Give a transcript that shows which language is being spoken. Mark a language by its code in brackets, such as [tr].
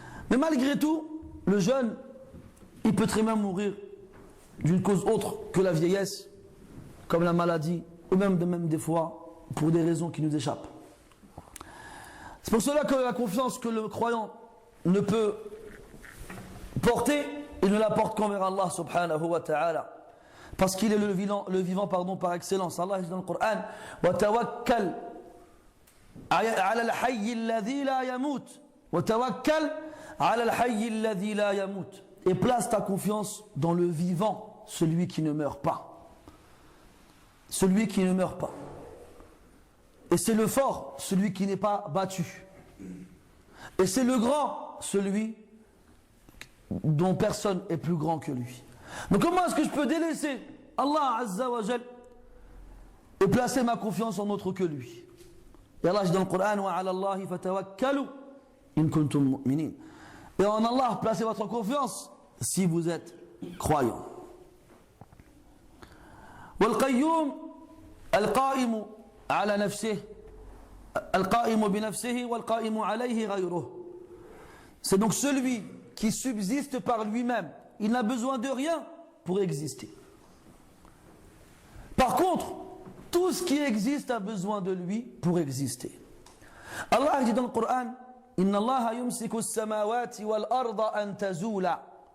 [fr] Mais malgré tout, le jeune, il peut très bien mourir d'une cause autre que la vieillesse, comme la maladie, ou même des fois pour des raisons qui nous échappent. C'est pour cela que la confiance que le croyant ne peut porter, il ne la porte qu'envers Allah subhanahu wa ta'ala. Parce qu'il est le vivant par excellence. Allah dit dans le Coran, [ar] وَتَوَكَّلْ عَلَى الْحَيِّ الَّذِي لَا يَمُوتُ وَتَوَكَّلْ عَلَى الْحَيِّ الَّذِي لَا يَمُوتُ. [fr] Et place ta confiance dans le vivant, celui qui ne meurt pas. Celui qui ne meurt pas. Et c'est le fort, celui qui n'est pas battu. Et c'est le grand, celui dont personne est plus grand que lui. Donc comment est-ce que je peux délaisser Allah Azza wa Jal et placer ma confiance en autre que lui? Et Allah dit dans le Coran, [ar] وَعَلَى اللَّهِ فَتَوَكَّلُوا إِن كُنتُم مُؤْمِنِينَ. [fr] Et en Allah, placez votre confiance si vous êtes croyants. [ar] وَالْقَيُّومُ الْقَائِمُ على نفسه القائم بنفسه والقائم عليه غيره. [fr] C'est donc celui qui subsiste par lui-même. Il n'a besoin de rien pour exister. Par contre, tout ce qui existe a besoin de lui pour exister. Allah dit dans le Coran, [ar] Inna Allah yumsiku as-samawati wal arda an tazula.